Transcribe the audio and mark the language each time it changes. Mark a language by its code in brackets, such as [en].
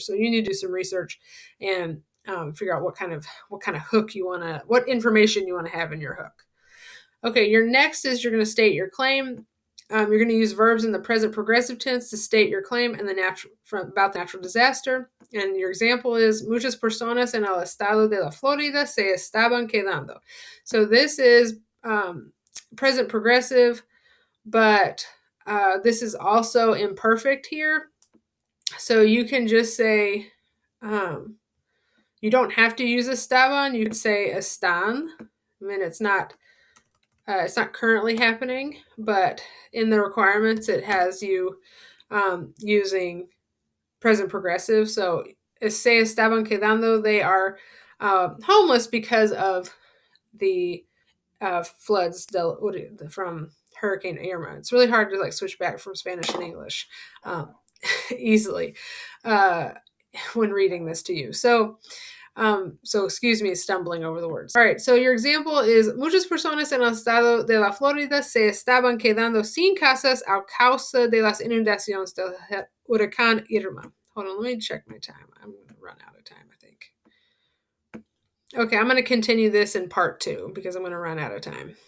[en] So you need to do some research and figure out what kind of hook what information you want to have in your hook. Okay, your next is you're going to state your claim. You're going to use verbs in the present progressive tense to state your claim and about the natural disaster. And your example is, [es] muchas personas en el estado de la Florida se estaban quedando. [en] So this is present progressive, but this is also imperfect here. So you can just say, you don't have to use estaban. You can say están. I mean, it's not currently happening, but in the requirements, it has you using present progressive. So, [es] se estaban quedando, [en] they are homeless because of the floods from Hurricane Irma. It's really hard to switch back from Spanish and English easily when reading this to you. So excuse me stumbling over the words. All right, so your example is, [es] muchas personas en el estado de la Florida se estaban quedando sin casas a causa de las inundaciones del huracán Irma. [en] Hold on, let me check my time. I'm going to run out of time, I think. Okay, I'm going to continue this in part 2 because I'm going to run out of time.